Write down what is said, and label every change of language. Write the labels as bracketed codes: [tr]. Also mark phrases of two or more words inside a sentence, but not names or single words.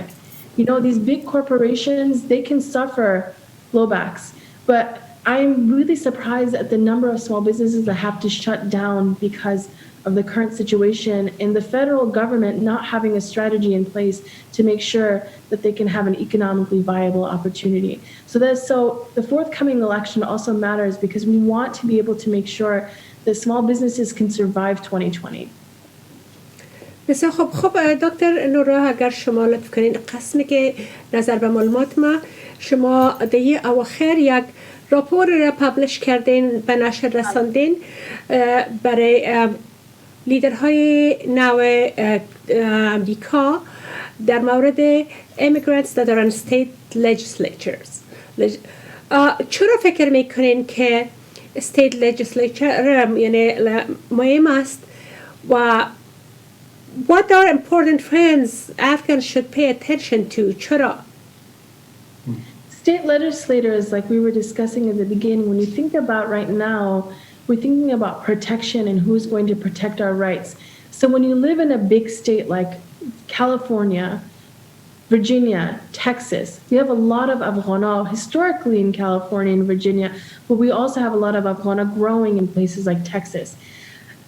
[en] You know, these big corporations, they can suffer blowbacks, but I'm really surprised at the number of small businesses that have to shut down because of the current situation and the federal government not having a strategy in place to make sure that they can have an economically viable opportunity. So the forthcoming election also matters because we want to be able to make sure that small businesses can survive 2020. [fa] بسیار خب دکتر نورا، اگر شما لطف کنین قسمی که نظر به معلومات ما شما دیگه اواخر یک راپور را پابلش کردین به نشر رساندین برای لیدرهای نو امریکا در مورد [en] immigrants that are in state legislatures. [fa] چرا فکر میکنین که [en] state legislature [fa] یعنی مهم است و [en] what are important trends Afghans should pay attention to? چرا؟ State legislators, like we were discussing at the beginning, when you think about right now, we're thinking about protection and who's going to protect our rights. So when you live in a big state like California, Virginia, Texas, we have a lot of Afghana historically in California and Virginia, but we also have a lot of Afghana growing in places like Texas.